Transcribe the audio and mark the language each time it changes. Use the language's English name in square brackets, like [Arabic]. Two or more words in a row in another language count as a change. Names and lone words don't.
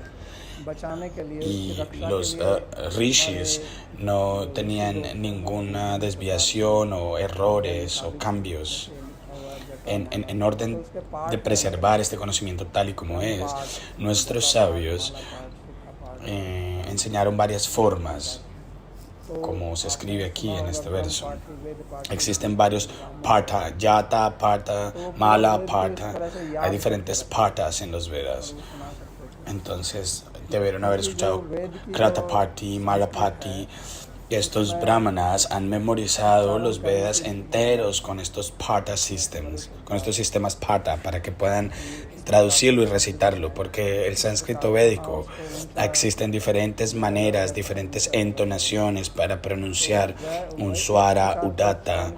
[Spanish] Y los rishis no tenían ninguna desviación o errores o cambios en orden de preservar este conocimiento tal y como es. Nuestros sabios enseñaron varias formas, como se escribe aquí en este verso. Existen varios [Sanskrit] parta, yata, parta, mala, parta. [Spanish] Hay diferentes partas en los Vedas. Entonces, debieron haber escuchado [Sanskrit] Kratapati, Malapati. [Spanish] Estos brahmanas han memorizado los Vedas enteros con estos parta systems, con estos sistemas parta, para que puedan traducirlo y recitarlo, porque el sánscrito védico existen diferentes maneras, diferentes entonaciones para pronunciar un [Sanskrit] swara, udatta.